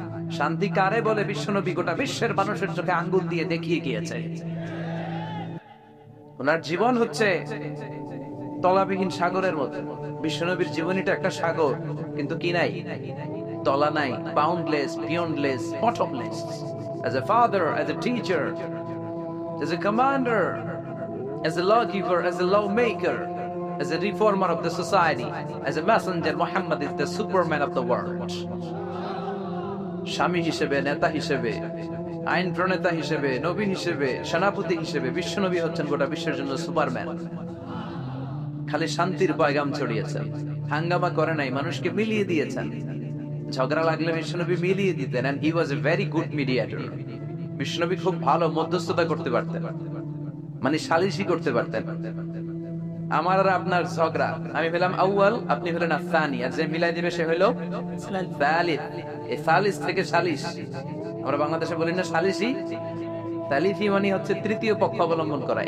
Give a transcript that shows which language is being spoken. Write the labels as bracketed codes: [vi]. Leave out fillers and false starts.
[bn] শান্তি কারে বলে বিশ্বনবী গোটা বিশ্বের মানুষের চোখে আঙ্গুল দিয়ে দেখিয়ে গিয়েছে। ওনার জীবন হচ্ছে তলাবিহীন সাগরের মতো। বিশ্বনবীর জীবনীটা একটা সাগর, কিন্তু কি নাই? তলা নাই, boundless, beyondless, bottomless. [en] As a father, as a teacher, as a commander, as a lawgiver, as a lawmaker, as a reformer of the society, as a messenger, Muhammad is the superman of the world. [bn] স্বামী হিসেবে, নেতা হিসেবে, আইন প্রণেতা হিসেবে, নবী হিসেবে, সেনাপতি হিসেবে বিশ্বনবী হচ্ছেন গোটা বিশ্বের জন্য সুপারম্যান। খালি শান্তির পয়গাম ছড়িয়েছেন, হাঙ্গামা করে নাই, মানুষকে মিলিয়ে দিয়েছেন। ঝগড়া লাগলে বিশ্বনবী মিলিয়ে দিতেন, [en] and he was a very good mediator. [bn] বিশ্বনবী খুব ভালো মধ্যস্থতা করতে পারতেন, মানে সালিশি করতে পারতেন। আমার আর আপনার ঝগড়া, আমি হলাম আউয়াল, আপনি হলেন আসানি, আর যে মিলাই দিবে সে হলো সালিস। এই সালিস থেকে সালিশ, আমরা বাংলাদেশে বলি না সালিসি, সালিসি মানে হচ্ছে তৃতীয় পক্ষ অবলম্বন করা।